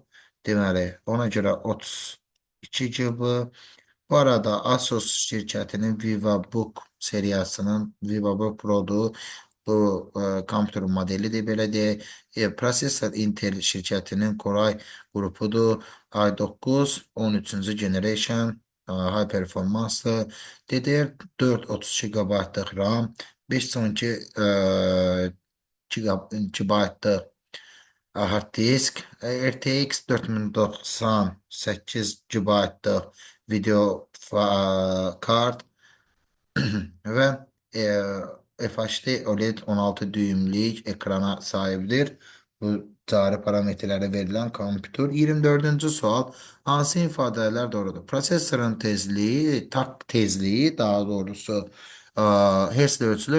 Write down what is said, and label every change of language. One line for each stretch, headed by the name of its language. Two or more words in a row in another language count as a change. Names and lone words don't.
Azerbaijani: Deməli, ona görə 32 GB. Bu arada Asus şirkətinin VivaBook seriyasının VivaBook Pro-dur. Bu kompüter modelidir, belə deyək. Prosesor Intel şirkətinin Core qrupudur. i9 13-cü
English: generation high
Azerbaijani: performansdır. DDR4 32 GB RAM, 512 GB hard disk, RTX 4090 8 GB video kart və FHD OLED 16 düyümlük ekrana sahibdir. Bu cari parametrləri verilən kompüter. 24-cü sual. Hansı ifadələr doğrudur? Prosesorun tezliyi, tak tezliyi daha doğrusu hertzlə ölçülür.